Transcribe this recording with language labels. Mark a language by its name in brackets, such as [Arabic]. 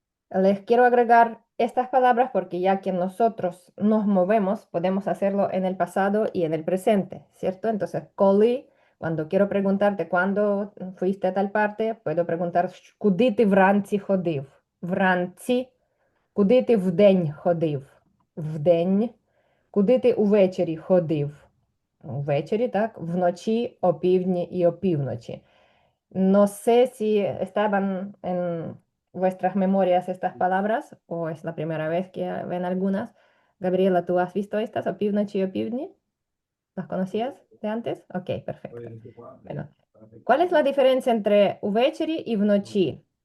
[Spanish] Les quiero agregar estas palabras porque ya que nosotros nos movemos, podemos hacerlo en el pasado y en el presente, ¿cierto? Entonces, [Ukrainian] коли, [Spanish] cuando quiero preguntarte cuándo fuiste a tal parte, puedo preguntar [Ukrainian] куди ти вранці ходив? Вранці, куди ти вдень ходив? Вдень, куди ти увечері ходив? Увечері, так? Вночі, опівдні і опівночі. [Spanish] No sé si estaban en vuestras memorias estas palabras o es la primera vez que ven algunas. Gabriela, ¿tú has visto estas? Opivnochi y opivni. ¿Las conocías de antes? Ok, perfecto. Bueno, ¿cuál es la diferencia entre увечері y вночі?